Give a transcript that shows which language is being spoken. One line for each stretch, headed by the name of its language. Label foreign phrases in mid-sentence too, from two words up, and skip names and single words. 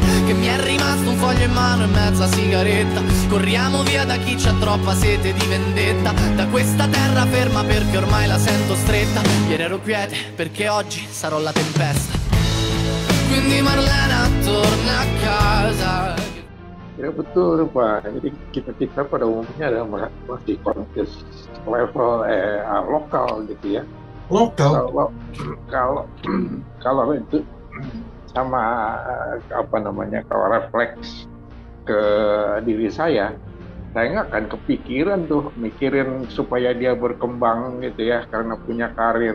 Italian: Che mi è rimasto un foglio in mano e mezza sigaretta, corriamo via da chi c'ha troppa sete di vendetta, da questa terra ferma perché ormai la sento stretta. Ieri ero quiete perché oggi sarò la tempesta. Quindi Marlena torna a casa.
Indonesian: Ya betul Pak. Jadi kita pada umumnya adalah masih kontes level lokal gitu ya. Lokal. Kalau itu sama apa namanya, kalau refleks ke diri saya nggak akan kepikiran tuh mikirin supaya dia berkembang gitu ya, karena punya karir.